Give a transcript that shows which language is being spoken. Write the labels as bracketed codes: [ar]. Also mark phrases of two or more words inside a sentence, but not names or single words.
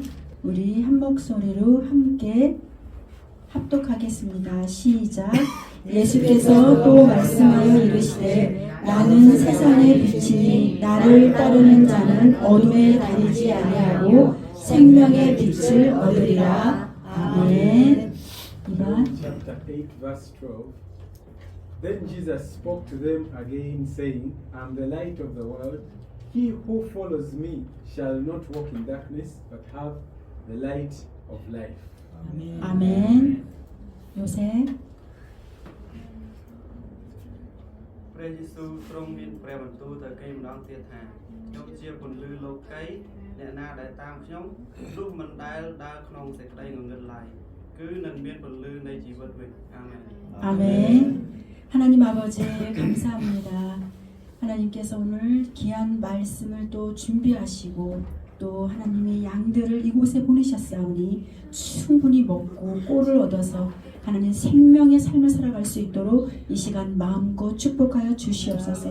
[ko] 우리 한 목소리로 함께 합독하겠습니다. 시작. 예수께서 또 말씀하여 이르시되 나는 세상의 빛이니 나를 따르는 자는 어둠에 다니지 아니하고 생명의 빛을 얻으리라. 아멘. 2번 [en] Chapter 8, verse 12. Then Jesus spoke to them again, saying, I am the light of the world. He who follows me shall not walk in darkness, but have the light of life. [ko] 아멘. 요새 [km] ព្រះយេស៊ូវទ្រង់មានព្រះបន្ទូលទៅគេម្ដងទៀតថាខ្ញុំជាពន្លឺលោកីអ្នកណាដែលតាមខ្ញុំទោះមិនដែលដើរក្នុងសេចក្តីងងឹតឡើយគឺនឹងមានពន្លឺនៃជីវិតវិញអាមែន [ko] 아멘. 하나님 아버지 감사합니다. 하나님께서 오늘 귀한 말씀을 또 준비하시고 또 하나님의 양들을 이곳에 보내셨사오니 충분히 먹고 꼴을 얻어서 하나님 생명의 삶을 살아갈 수 있도록 이 시간 마음껏 축복하여 주시옵소서.